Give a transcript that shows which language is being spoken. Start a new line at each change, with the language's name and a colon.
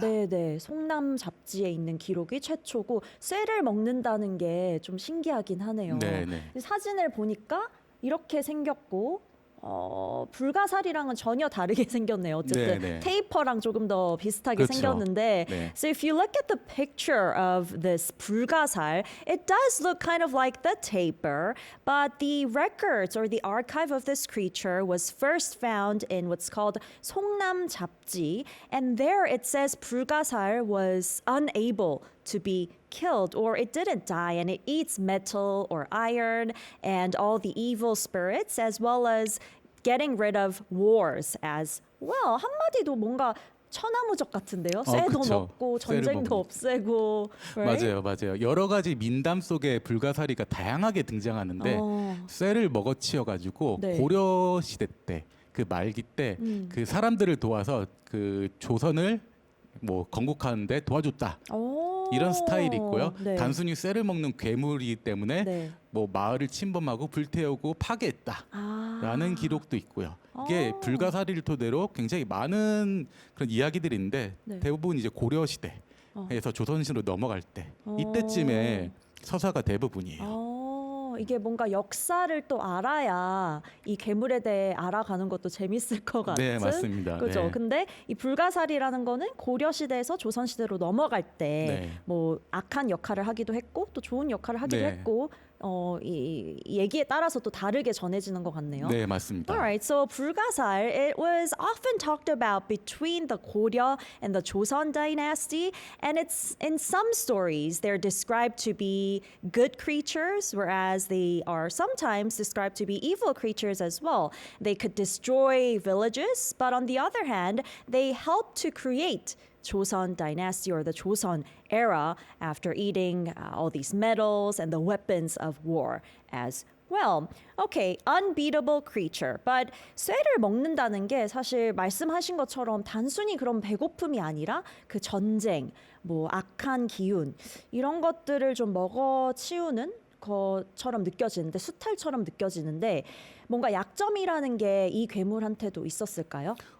Korean: 네네. 송남 잡지에 있는 기록이 최초고 쇠를 먹는다는 게 좀 신기하긴 하네요. 네네. 사진을 보니까 이렇게 생겼고 불가사리랑은 전혀 다르게 생겼네요. 어쨌든 네네. 테이퍼랑 조금 더 비슷하게 그렇죠. 생겼는데 네.
English: So if you look at the picture of this 불가살, it does look kind of like the tapir, but the records or the archive of this creature was first found in what's called 송남 잡지, and there it says 불가살 was unable to be killed, or it didn't die, and it eats metal or iron and all the evil spirits, as well as getting rid of wars as well.
Korean: 한마디도 뭔가 천하무적 같은데요. 쇠도 그쵸. 먹고 쇠를 전쟁도 먹는. 없애고.
English: Right?
Korean: 맞아요. 여러 가지 민담 속에 불가사리가 다양하게 등장하는데 쇠를 먹어치워가지고 네. 고려 시대 때 그 말기 때 그 사람들을 도와서 그 조선을 뭐 건국하는데 도와줬다. 이런 스타일이 있고요. 네. 단순히 쇠를 먹는 괴물이기 때문에 네. 뭐 마을을 침범하고 불태우고 파괴했다라는 기록도 있고요. 이게 어. 불가사리를 토대로 굉장히 많은 그런 이야기들이 있는데 네. 대부분 이제 고려 시대에서 조선시대로 넘어갈 때 이때쯤에 서사가 대부분이에요. 이게 뭔가 역사를 또 알아야 이 괴물에 대해 알아가는 것도 재밌을 것 같은. 네, 맞습니다. 그죠. 네. 근데 이 불가사리라는 거는 고려 시대에서 조선 시대로 넘어갈 때 네. 뭐 악한 역할을 하기도 했고 또 좋은 역할을 하기도 네. 했고 이 얘기에 따라서 또 다르게 전해지는 것 같네요. 네, 맞습니다.
English: Alright, so 불가살, it was often talked about between the Goryeo and the Joseon dynasty, and it's in some stories they're described to be good creatures, whereas they are sometimes described to be evil creatures as well. They could destroy villages, but on the other hand, they helped to create Joseon dynasty or the Joseon era after eating all these metals and the weapons of war as well. Okay, unbeatable creature. But
Korean: 쇠를 먹는다는 게 사실 말씀하신 것처럼 단순히 그런 배고픔이 아니라 그 전쟁, 뭐 악한 기운 이런 것들을 좀 먹어치우는 것처럼 느껴지는데 수탈처럼 느껴지는데 뭔가 약점이라는 게 이 괴물한테도 있었을까요?